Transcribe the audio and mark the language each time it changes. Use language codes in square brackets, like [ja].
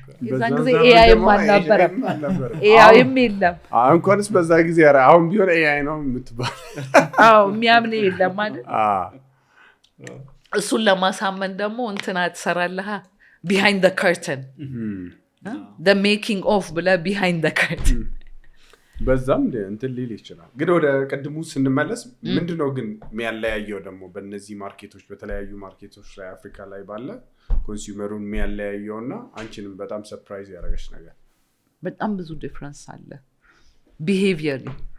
[am] የዛን ጊዜ AI አልነበረም፣ AI የለም። እንኳንስ በዛ ጊዜ አሁን ቢሆን AI ነው የምትባል የሚያምን የለም ማለት እሱን ለማሳመን ደግሞ እንትና ትሰራለህ [en] behind the curtain the making of [am] ብለ behind the curtain በዛም እንትን ሊል ይችላል። ግን ወደ ቀድሙ ስንመለስ ምንድነው ግን የሚያለያየው ደግሞ በእነዚህ ማርኬቶች በተለያዩ ማርኬቶች ላይ አፍሪካ ላይ ባለ ኮንሱመሩን የሚያለያየውና አንቺንም በጣም ሰርፕራይዝ ያደረገሽ ነገር? በጣም ብዙ ዲፈረንስ አለ behaviorally.